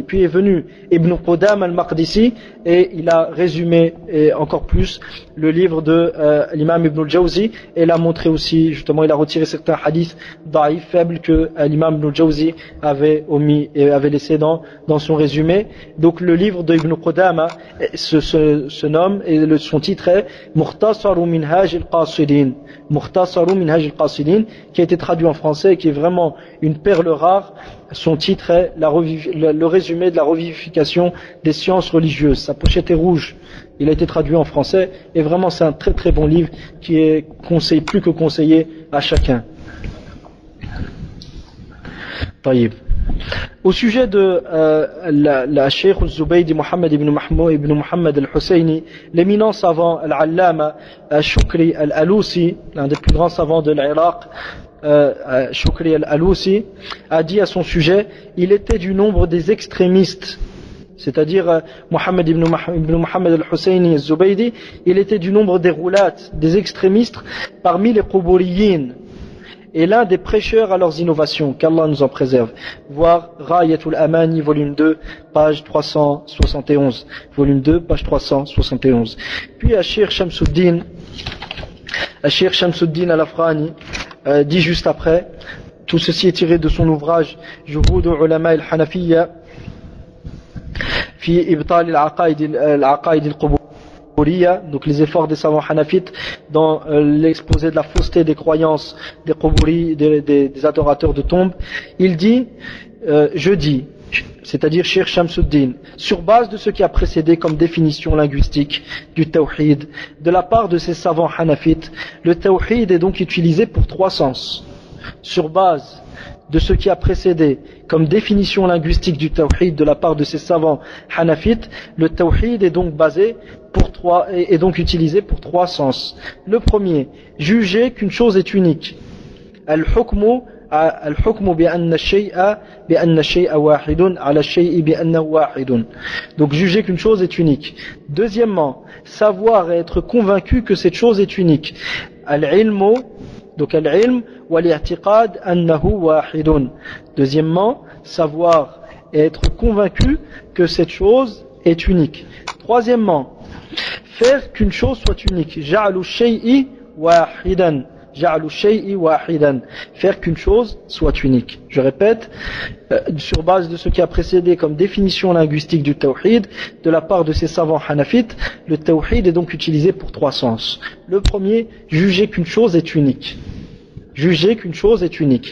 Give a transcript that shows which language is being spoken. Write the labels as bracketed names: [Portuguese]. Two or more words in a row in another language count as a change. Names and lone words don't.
[French] Puis est venu Ibn Qudama al-Maqdisi et il a résumé encore plus le livre de l'imam Ibn al-Jawzi, et il a montré aussi, justement, il a retiré certains hadiths daïf, faibles, que l'imam Ibn al-Jawzi avait omis et avait laissé dans son résumé. Donc le livre de Ibn Qudama se nomme, et son titre est Mukhtasar Minhaj Minhaj al-Qasidin, Mukhtasaru Minhaj al-Qasidin, qui a été traduit en français et qui est vraiment une perle rare. Son titre est le résumé de la revivification des sciences religieuses. Sa pochette est rouge. Il a été traduit en français et vraiment c'est un très très bon livre qui est plus que conseillé à chacun. طيب. Au sujet de la Cheikh al-Zubaydi Muhammad ibn Muhammad al-Husayni, l'éminent savant al-Allama Shukri al-Alousi, l'un des plus grands savants de l'Irak, Shukri al-Alousi, a dit à son sujet, il était du nombre des extrémistes, c'est-à-dire Muhammad ibn Muhammad al-Husayni al-Zubaydi, il était du nombre des roulat, des extrémistes parmi les Quburiyin, et l'un des prêcheurs à leurs innovations, qu'Allah nous en préserve. Voir Rayatul Amani, volume 2, page 371. Volume 2, page 371. Puis Cheikh Shamsuddin al-Afghani dit juste après, tout ceci est tiré de son ouvrage Juhud Ulama al-Hanafiyya fi Ibtal al-Aqaid al-Qubur, donc les efforts des savants hanafites dans l'exposé de la fausseté des croyances des quburi, des adorateurs de tombes. Il dit, je dis, c'est-à-dire Cheikh Shamsuddin, sur base de ce qui a précédé comme définition linguistique du tawhid, de la part de ces savants hanafites, le tawhid est donc utilisé pour trois sens. Sur base de ce qui a précédé comme définition linguistique du tawhid de la part de ces savants hanafites, le tawhid est donc donc utilisé pour trois sens. Le premier, juger qu'une chose est unique. [Arabic] الحكم بأن شيئا واحد على شيء بأنه واحد. [French] Donc juger qu'une chose est unique. Deuxièmement, savoir et être convaincu que cette chose est unique. [Arabic] Al-ilmu, donc العلم والاعتقاد أنه واحد. [French] Deuxièmement, savoir et être convaincu que cette chose est unique. Troisièmement, faire qu'une chose soit unique. [Arabic] جعل الشيء واحدا. جعل الشيء واحدا. [French] Faire qu'une chose soit unique. Je répète, sur base de ce qui a précédé comme définition linguistique du tawhid, de la part de ces savants hanafites, le tawhid est donc utilisé pour trois sens. Le premier, juger qu'une chose est unique. Juger qu'une chose est unique.